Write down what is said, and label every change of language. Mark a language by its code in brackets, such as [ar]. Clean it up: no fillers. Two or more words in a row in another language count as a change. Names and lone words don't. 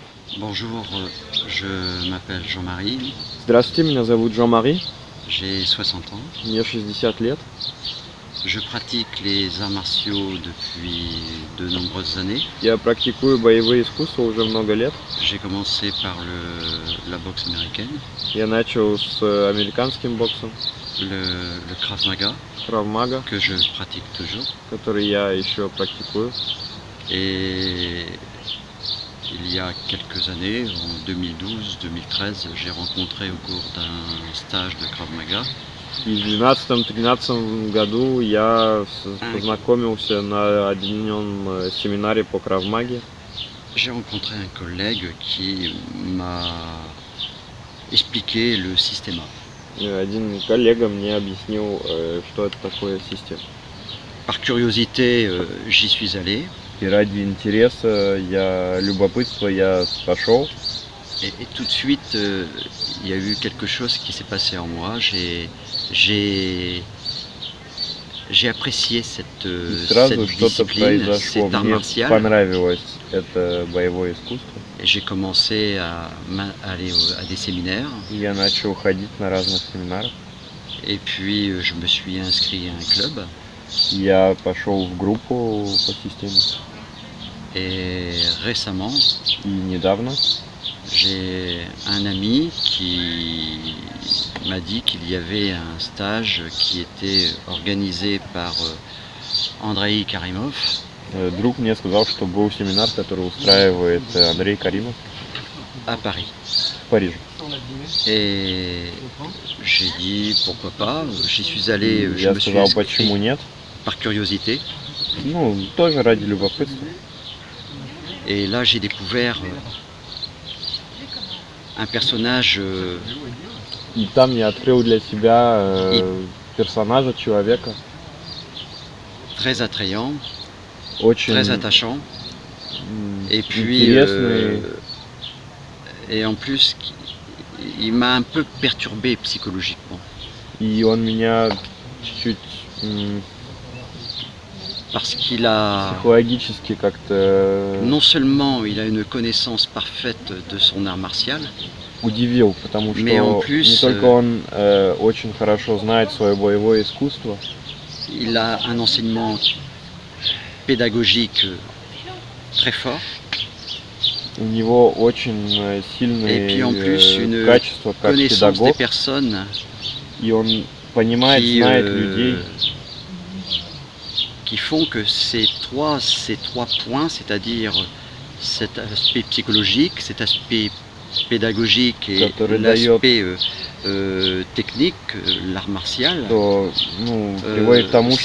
[fr] Bonjour, je m'appelle Jean-Marie, [ru] Здравствуйте, меня зовут Жан-Мари, [fr] j'ai 60 ans. [ru] мне 60 лет. [fr] Je pratique les arts martiaux depuis de nombreuses années. [ru] Я практикую боевые искусства уже много лет. [fr] J'ai commencé par la boxe américaine, [ru] Я начал с американским боксом, [fr] le Krav Maga, [ru] Крав Мага, [fr] que je pratique toujours. [ru] который я еще практикую. [fr] Et il y a quelques années, en 2012-2013, j'ai rencontré au cours d'un stage de Krav Maga [ru] И в 2012-2013 году я познакомился на объединенном семинаре по Крав Маге. [fr] j'ai rencontré un collègue qui m'a expliqué le système. [ru] Один коллега мне объяснил, что это такое система. [fr] Par curiosité, j'y suis allé. [ru] И ради интереса, любопытства я пошел. [fr] Et tout de suite, il y a eu quelque chose qui s'est passé en moi. J'ai apprécié cette [ru] Сразу что-то [fr] discipline, [ru] произошло. [fr] cet art [ru] Мне [fr] martial. [ru] понравилось это боевое искусство. [fr] Et j'ai commencé à aller à des séminaires. [ru] Я начал ходить на разных семинарах. [fr] Et puis, je me suis inscrit à un club. [ru] Я пошел в группу по системе. [fr] Et récemment, [ru] И недавно [fr] j'ai un ami qui m'a dit qu'il y avait un stage qui était organisé par Andrei Karimov [ru] друг мне сказал, что был семинар, который устраивает Андрей Каримов [fr] à Paris. [ru] в Париже. [fr] Et j'ai dit pourquoi pas, j'y suis allé, je [ru] Я [fr] me suis [ru] сказал, почему [fr] inscrit [ru] нет. [fr] par curiosité. [ru] Ну, тоже ради любопытства. [fr] Et là j'ai découvert un personnage [ru] И там я открыл для себя персонажа, человека, [fr] très attrayant, [ru] очень [fr] très attachant. Et puis, [ru] интересный. [fr] et en plus, il m'a un peu perturbé psychologiquement. [ru] И он меня чуть-чуть [fr] Parce qu'il a, [ru] психологически как-то [fr] non seulement il a une connaissance parfaite de son art martial, [ru] удивил, потому [fr] Mais en [ru] что [fr] plus, [ru] не только он очень хорошо знает свое боевое искусство, [fr] il a un enseignement pédagogique très fort, [ru] у него очень [fr] et [ru] сильные [fr] puis en plus une [ru] качества как [fr] connaissance des [ru] педагог, [fr] personnes [ru] и он понимает, [fr] qui, [ru] знает людей, [fr] qui font que ces trois points, c'est-à-dire cet aspect psychologique, cet aspect pédagogique et [ru] Который [fr] l'aspect technique, l'art martial, [ru] что приводит к тому,